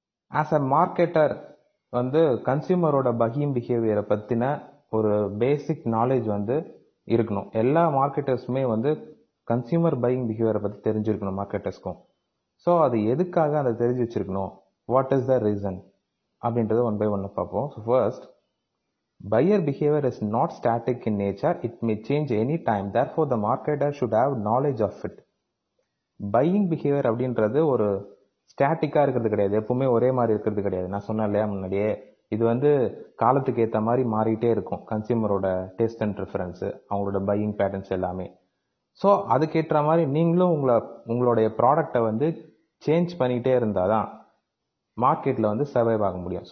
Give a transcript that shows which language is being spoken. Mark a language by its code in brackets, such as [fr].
[en] as a marketer [ta] வந்து கன்சியூமரோட buying பிஹேவியரை பற்றின ஒரு பேசிக் நாலேஜ் வந்து இருக்கணும். எல்லா மார்க்கெட்டர்ஸுமே வந்து கன்சியூமர் பையிங் பிஹேவியரை பற்றி தெரிஞ்சிருக்கணும் மார்க்கெட்டர்ஸ்க்கும். ஸோ அது எதுக்காக அதை தெரிஞ்சு வச்சிருக்கணும், [en] what is the reason [ta] அப்படின்றத ஒன் பை ஒன்னை பார்ப்போம். [en] So first, buyer behavior is not static in nature. It may change any time. Therefore, the marketer should have knowledge of it. [ta] Buying behaviour அப்படின்றது ஒரு ஸ்டாட்டிக்காக இருக்கிறது கிடையாது, எப்பவுமே ஒரே மாதிரி இருக்கிறது கிடையாது. நான் சொன்னேன் இல்லையா முன்னாடியே, இது வந்து காலத்துக்கு ஏற்ற மாதிரி மாறிட்டே இருக்கும். கன்சியூமரோட டேஸ்ட் அண்ட் ப்ரிஃபரன்ஸு, அவங்களோட பையிங் பேட்டர்ன்ஸ் எல்லாமே. ஸோ அதுக்கேற்ற மாதிரி நீங்களும் உங்களுடைய ப்ராடக்டை வந்து சேஞ்ச் பண்ணிகிட்டே இருந்தால் தான் மார்க்கெட்டில் வந்து சர்வைவ் ஆக முடியும்.